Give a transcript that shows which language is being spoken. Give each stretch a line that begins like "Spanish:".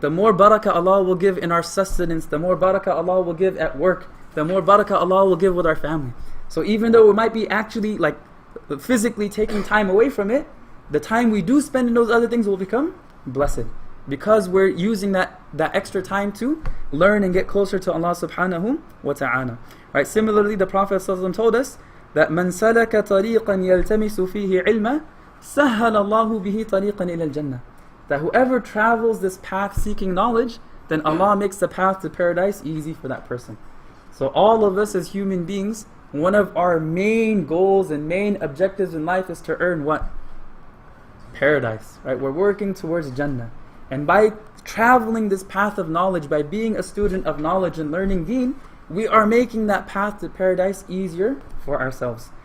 English: The more barakah Allah will give in our sustenance, the more barakah Allah will give at work, the more barakah Allah will give with our family. So even though we might be actually like physically taking time away from it, the time we do spend in those other things will become blessed. Because we're using that extra time to learn and get closer to Allah subhanahu wa ta'ala. Right? Similarly, the Prophet ﷺ told us that
Arabic: من سلك طريقا يلتمس فيه علما سهل الله به طريقا إلى الجنة.
English: That whoever travels this path seeking knowledge, then Allah makes the path to paradise easy for that person. So all of us as human beings, one of our main goals and main objectives in life is to earn what? Paradise. Right? We're working towards Jannah. And by traveling this path of knowledge, by being a student of knowledge and learning deen, we are making that path to paradise easier for ourselves.